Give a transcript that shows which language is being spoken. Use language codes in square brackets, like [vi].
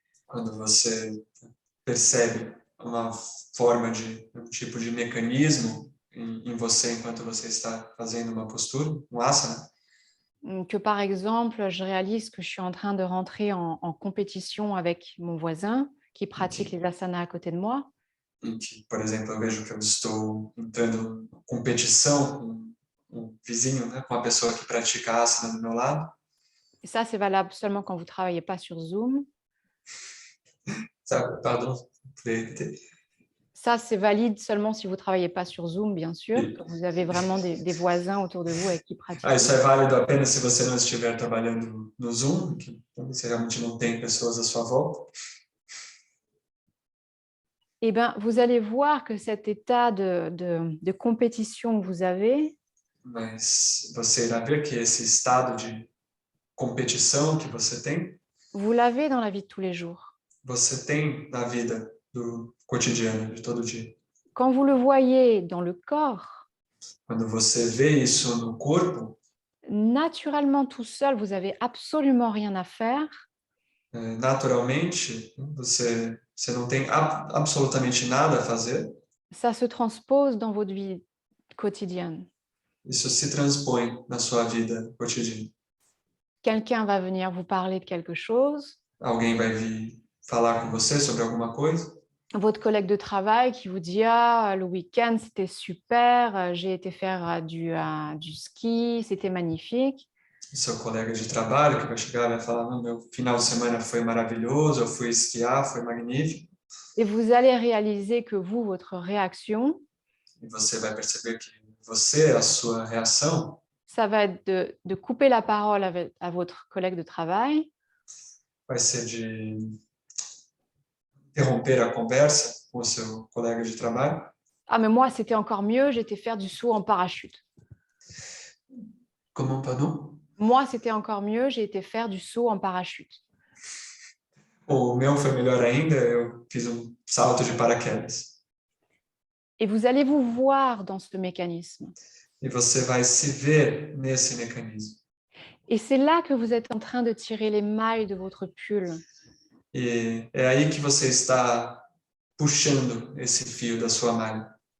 [pt] Quando você percebe uma forma um tipo de mecanismo em você enquanto você está fazendo uma postura, um asana, [fr] que par exemple, je réalise que je suis en train de rentrer en compétition avec mon voisin qui pratique les asanas à côté de moi. [pt] em que, por exemplo, eu vejo que eu estou entrando em competição com um vizinho, né, com a pessoa que pratica asana do meu lado. [fr] Et ça, c'est valable seulement quand vous ne travaillez pas sur Zoom. Pardon. Ça, c'est valide seulement si vous ne travaillez pas sur Zoom, bien sûr, que vous avez vraiment des voisins autour de vous avec qui pratiquer. [pt] Isso é válido apenas se você não estiver trabalhando no Zoom, que você realmente não tem pessoas à sua volta. [fr] eh ben, vous allez voir que cet état de compétition que vous avez, [pt] mas você irá ver que esse estado de competição que você tem, [fr] vous l'avez dans la vie de tous les jours. [pt] você tem na vida do cotidiano, de todo dia. [fr] Quand vous le voyez dans le corps, [pt] Quando você vê isso no corpo, [fr] naturellement tout seul, vous n'avez absolument rien à faire. [pt] naturalmente, você não tem absolutamente nada a fazer. [fr] Ça se transpose dans votre vie quotidienne. [pt] Isso se transpõe na sua vida cotidiana. [fr] Quelqu'un va venir vous parler de quelque chose, [pt] Alguém vai vir falar com você sobre alguma coisa. [fr] votre collègue de travail qui vous dit « Ah, le week-end, c'était super, j'ai été faire du ski, c'était magnifique. » [pt] O seu colega de trabalho que vai chegar e vai falar: "Não, meu final de semana foi maravilhoso, eu fui esquiar, foi magnífico." [fr] Et vous allez réaliser que vous, votre réaction, [pt] E você vai perceber que você, a sua reação, [fr] ça va être de couper la parole à votre collègue de travail [pt] vai ser de interromper a conversa com o seu colega de trabalho. [fr] « Ah, mais moi, c'était encore mieux, j'étais faire du saut en parachute. Comment, pardon? Moi, c'était encore mieux, j'ai été faire du saut en parachute. » [pt] O meu foi melhor ainda, eu fiz salto de paraquedas. [fr] Et vous allez vous voir dans ce mécanisme. [pt] E você vai se ver nesse mecanismo. [fr] Et c'est là que vous êtes en train de tirer les mailles de votre pull. [pt] E é aí que você está puxando esse fio da sua malha.